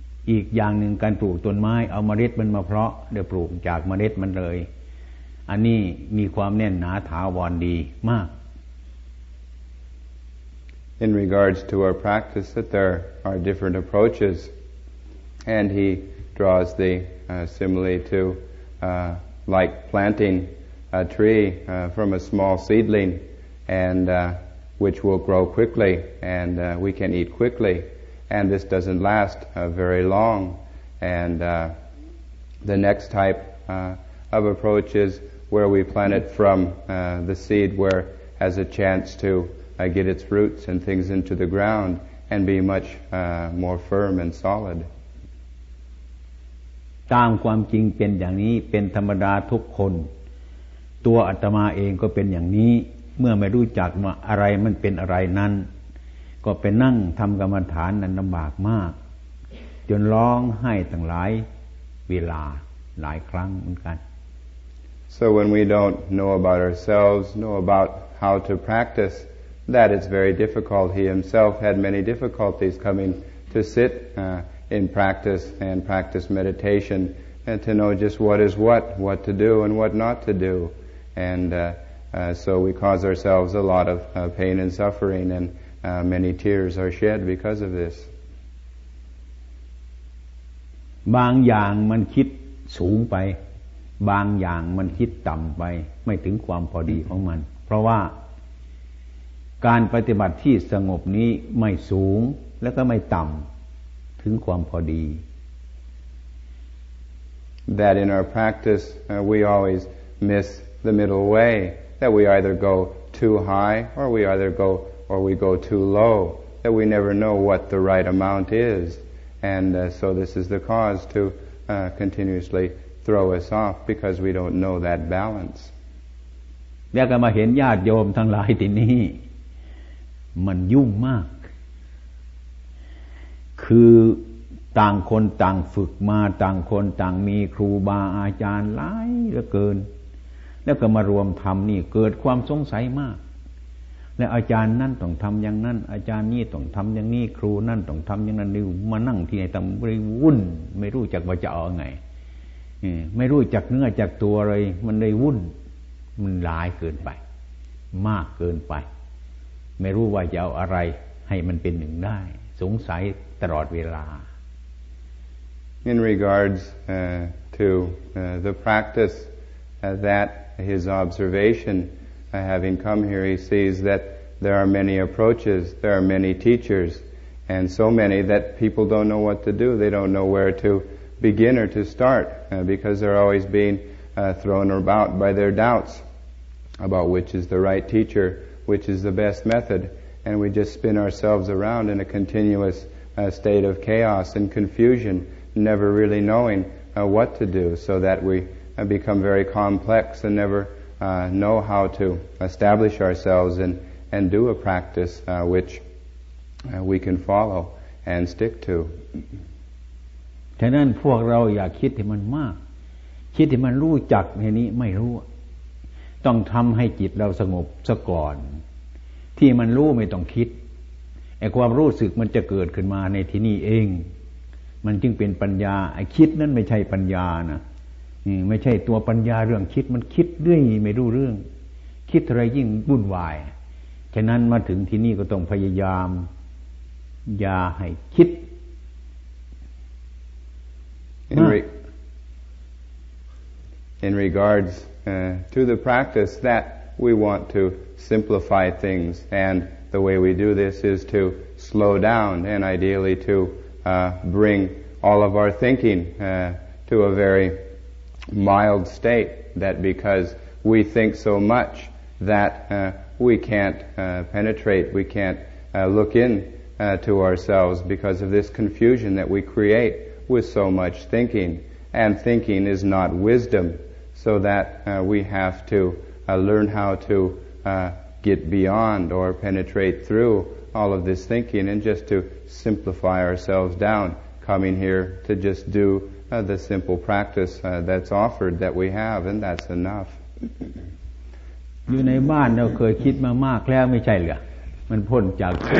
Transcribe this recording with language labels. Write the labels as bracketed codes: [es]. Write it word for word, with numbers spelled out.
[th] อีกอย่างหนึ่งการปลูกต้นไม้เอาเมล็ดมันมาเพาะเดี๋ยวปลูกจากเมล็ดมันเลยอันนี้มีความแน่นหนาถาวรดีมาก [en] In regards to our practice that there are different approaches and he draws the uh, simile to uh, like planting a tree uh, from a small seedling and uh, which will grow quickly and uh, we can eat quickly and this doesn't last uh, very long and uh, the next type uh, of approach is where we plant it from uh, the seed where has a chance to uh, get its roots and things into the ground and be much uh, more firm and solid. [th] ตามความจริงเป็นอย่างนี้เป็นธรรมดาทุกคนตัวอาตมาเองก็เป็นอย่างนี้เมื่อไม่รู้จักว่าอะไรมันเป็นอะไรนั้นก็ไปนั่งทำกรรมฐานนั้นลำบากมากจนร้องไห้ตั้งหลายเวลาหลายครั้งเหมือนกัน [en] So when we don't know about ourselves, know about how to practice, that is very difficult. He himself had many difficulties coming to sit uh, in practice and practice meditation and to know just what is what, what to do and what not to do. And uh, uh, so we cause ourselves a lot of uh, pain and suffering, and uh, many tears are shed because of this. [th] บางอย่างมันคิดสูงไปบางอย่างมันคิดต่ำไปไม่ถึงความพอดีของมันเพราะว่าการปฏิบัติที่สงบนี้ไม่สูงและก็ไม่ต่ำถึงความพอดี [en] That in our practice uh, we always miss the middle way, that we either go too high or we either go or we go too low, that we never know what the right amount is, and uh, so this is the cause to uh, continuously throw us off because we don't know that balance. [th] แล้วก็มาเห็นญาติโยมทั้งหลายที่นี่มันยุ่งมากคือต่างคนต่างฝึกมาต่างคนต่างมีครูบาอาจารย์หลายเหลือเกินแล้วก็มารวมทำนี่เกิดความสงสัยมากและอาจารย์นั่นต้องทำอย่างนั้นอาจารย์นี่ต้องทำอย่างนี้ครูนั่นต้องทำอย่างนั้นนี่มานั่งที่ไหนทำไม่วุ่นไม่รู้จักว่าจะเอาไง ไม่รู้จักเนื้อจักตัวเลยมันเลยวุ่นมันหลายเกินไปมากเกินไปไม่รู้ว่าจะเอาอะไรให้มันเป็นหนึ่งได้สงสัยตลอดเวลา [en] In regards uh, to uh, the practice uh, that his observation uh, having come here he sees that there are many approaches, there are many teachers and so many that people don't know what to do, they don't know where to begin or to start uh, because they're always being uh, thrown about by their doubts about which is the right teacher, which is the best method, and we just spin ourselves around in a continuous uh, state of chaos and confusion, never really knowing uh, what to do, so that we uh, become very complex and never uh, know how to establish ourselves and, and do a practice uh, which uh, we can follow and stick to. [th] ฉะนั้นพวกเราอย่าคิดให้มันมากคิดให้มันรู้จักในนี้ไม่รู้ต้องทำให้จิตเราสงบซะก่อนที่มันรู้ไม่ต้องคิดไอ้ความรู้สึกมันจะเกิดขึ้นมาในที่นี่เองมันจึงเป็นปัญญาไอ้คิดนั้นไม่ใช่ปัญญานะไม่ใช่ตัวปัญญาเรื่องคิดมันคิดเรื่องไม่รู้เรื่องคิดอะไรยิ่งวุ่นวายฉะนั้นมาถึงที่นี่ก็ต้องพยายามอย่าให้คิด [en] In, re- In regards Uh, to the practice that we want to simplify things, and the way we do this is to slow down and ideally to uh, bring all of our thinking uh, to a very mild state, that because we think so much that uh, we can't uh, penetrate, we can't uh, look in uh, to ourselves because of this confusion that we create with so much thinking, and thinking is not wisdom. So that uh, we have to uh, learn how to uh, get beyond or penetrate through all of this thinking and just to simplify ourselves down, coming here to just do uh, the simple practice uh, that's offered that we have, and that's enough. [th] อยู่ในบ้านเราเคยคิดมามากแล้วไม่ใช่เหรอมันพ้นจาก